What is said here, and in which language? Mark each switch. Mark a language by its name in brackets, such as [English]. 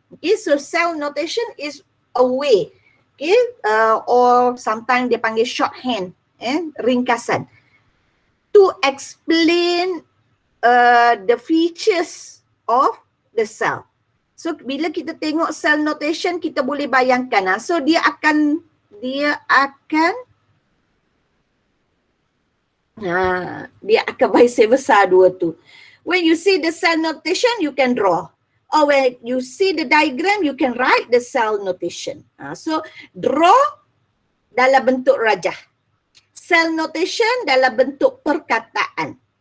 [English] Okay, so cell notation is a way. Okay, or sometimes [Malay] dia panggil [English] shorthand, [Malay] ringkasan, [English] to explain the features of the cell. [Malay] So bila kita tengok cell notation, kita boleh bayangkan. So dia akan baisa besar dua tu. [English] When you see the cell notation, you can draw. Or when you see the diagram, you can write the cell notation. [Malay] So draw dalam bentuk rajah. Cell notation dalam bentuk perkataan.